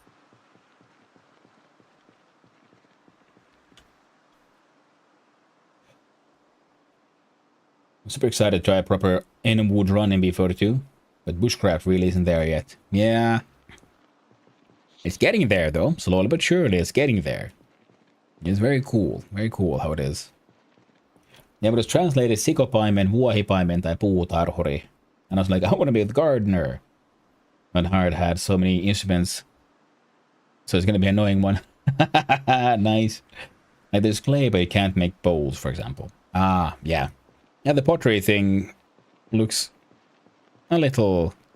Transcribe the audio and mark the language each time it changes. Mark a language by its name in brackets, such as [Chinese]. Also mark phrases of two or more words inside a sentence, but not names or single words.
[English] I'm super excited to try a proper in-wood run in B42, but bushcraft really isn't there yet. Yeah. It's getting there though, slowly but surely it's getting there. It's very cool how it is. Yeah, but it's translated [Finnish] sikopaimen, vuohipaimen tai puutarhuri. [English] And I was like, I want to be the gardener. But Hard had so many instruments, so it's gonna be an annoying one. Nice. Like there's clay, but you can't make bowls, for example. Ah, yeah. Yeah, the pottery thing looks a little...